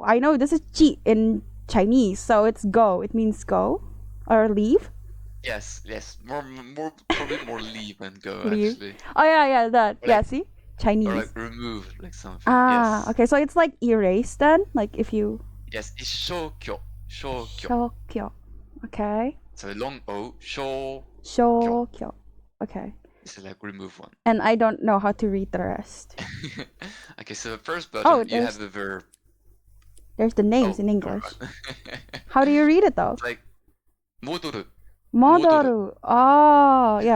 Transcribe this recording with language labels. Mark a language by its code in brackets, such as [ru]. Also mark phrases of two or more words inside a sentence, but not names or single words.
[en] I know this is [zh] chi [en] in Chinese, so it's go. It means go or leave. Yes, yes. More probably more leave than go Leave. actually. Oh yeah, that. Or Yeah, like see? or like Chinese. remove like something. Ah, Yes. okay. So it's like erase then? Like if you Yes, it's [ja] shokyo. Shokyo. shokyo. [en] Okay. So long O, [ja] shokyo. [en] Shokyo. Okay. This is like remove one. And I don't know how to read the rest. Okay, so the first Oh, button you have the verb. there's the names Oh, in never English. mind. How do you read it though? It's like [ja] modoru. Modoru [en] Modoru. Oh, is